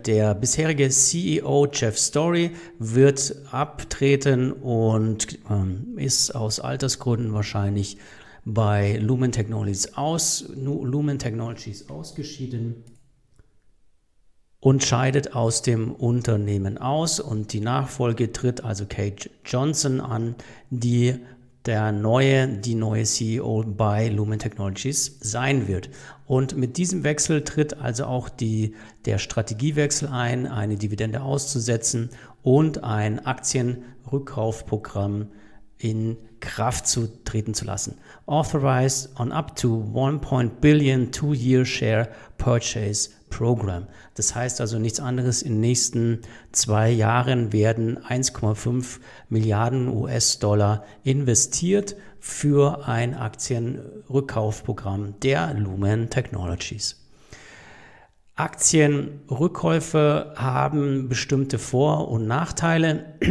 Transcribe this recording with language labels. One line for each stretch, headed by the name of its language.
German: Der bisherige CEO Jeff Storey wird abtreten und ist aus Altersgründen wahrscheinlich bei Lumen Technologies ausgeschieden und scheidet aus dem Unternehmen aus, und die Nachfolge tritt also Kate Johnson an, die neue CEO bei Lumen Technologies sein wird. Und mit diesem Wechsel tritt also auch der Strategiewechsel ein, eine Dividende auszusetzen und ein Aktienrückkaufprogramm in Kraft zu treten zu lassen.
English: Authorized on up to $1 billion 2-year share purchase program.
German: Das heißt also nichts anderes, in den nächsten 2 Jahren werden 1,5 Milliarden US-Dollar investiert für ein Aktienrückkaufprogramm der Lumen Technologies. Aktienrückkäufe haben bestimmte Vor- und Nachteile.